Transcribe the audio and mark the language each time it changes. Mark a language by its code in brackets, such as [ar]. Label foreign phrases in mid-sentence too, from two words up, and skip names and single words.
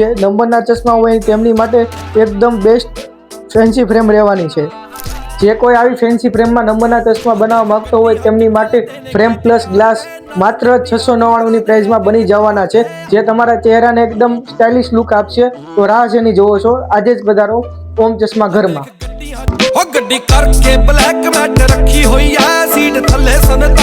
[gu] નંબરના ચશ્મા હોય તેમની માટે એકદમ [en] best fancy frame [gu] રહેવાની છે. જે કોઈ આવી [en] fancy frameમાં [gu] નંબરના ચશ્મા બનાવવા માંગતો હોય તેમની માટે [en] frame plus glass [gu] માત્ર 699ની પ્રાઇસમાં બની જવાના છે, જે તમારા ચહેરાને એકદમ [en] stylish look [gu] આપશે. તો રાહ શેની જોવો છો? આજે જ પધારો ઓમ ચશ્મા ઘરમાં. [pa] ਗੱਡੀ ਕਰਕੇ [en] black mat [pa] ਰੱਖੀ ਹੋਈ ਐ ਸੀਟ ਥੱਲੇ